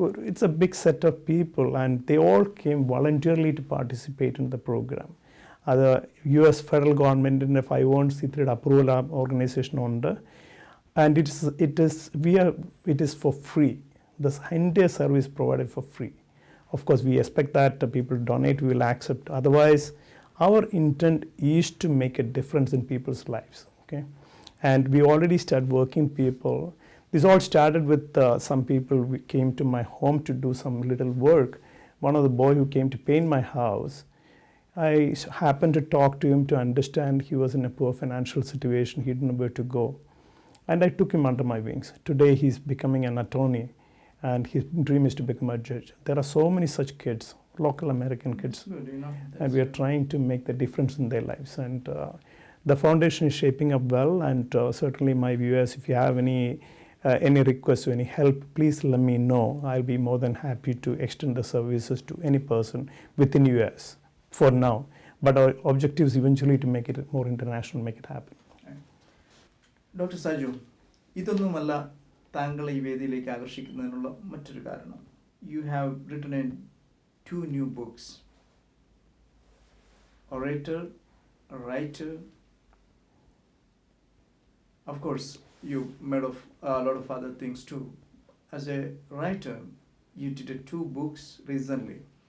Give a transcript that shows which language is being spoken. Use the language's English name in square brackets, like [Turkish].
[English] It's a big set of people, and they all came voluntarily to participate in the program. [Malayalam] അത് US federal ഗവൺമെൻറ്റിൻ്റെ 501(c)(3 approval organisation ഉണ്ട്. [English] And it is for free. This entire service provided for free. Of course, we expect that people donate, we will accept. Otherwise, our intent is to make a difference in people's lives. Okay, and we already started working people. This all started with some people who came to my home to do some little work. One of the boy who came to paint my house, I happened to talk to him to understand he was in a poor financial situation. He didn't know where to go. And I took him under my wings. Today he's becoming an attorney, and his dream is to become a judge. There are so many such kids, local American kids. That's good, and we are trying to make the difference in their lives. And the foundation is shaping up well, and certainly my viewers, if you have any requests or any help, please let me know. I'll be more than happy to extend the services to any person within US for now. But our objective is eventually to make it more international, make it happen. [Malayalam] Doctor Saju, ഇതൊന്നുമല്ല താങ്കളെ ഈ വേദിയിലേക്ക് ആകർഷിക്കുന്നതിനുള്ള മറ്റൊരു കാരണം. [English] You have written in 2 new books, orator, writer. Of course, you made of a lot of other things too. As a writer, you did 2 books recently.